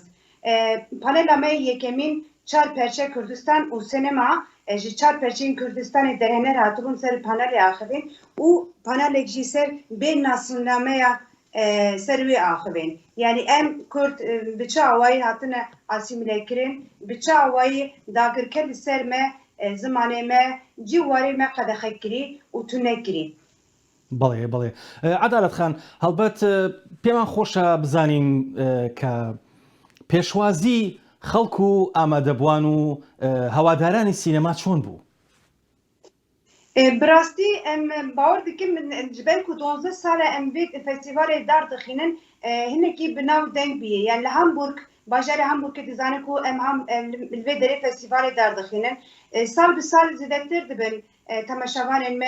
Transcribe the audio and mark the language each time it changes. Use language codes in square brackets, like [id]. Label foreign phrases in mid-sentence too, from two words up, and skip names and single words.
[ku] Panela me yekemîn çar perçe Kurdistan û sinema ji çar perçeyên Kurdistanê derhener hatibûn ser panelê axivên û panelek jî ser bê nasnameya ser wê axivên. Yani em Kurd bi çi awayî hatine asîmîle kirin, bi çi awayî dagirker li ser me zimanê me cî warê me qedexe kirî û tune kirî. [ckb] بەڵێ بەڵێ عەدالەت خان هەڵبەت پێمان خۆشە بزانین کە پێشوازی خەڵک و ئامادەبوان و هەوادارانی سینەما چۆن بوو؟ [ku] Bi rastî em bawer dikim ji ber ku 12 sal em vê festîvalê derdixînin hinekî bi nav deng bûye. Yani li Hamburg bajarê Hamburgê dizanin ku em li vê derê festîvalê derdixînin. Sal bi sal zêdetir dibin temaşevanên me.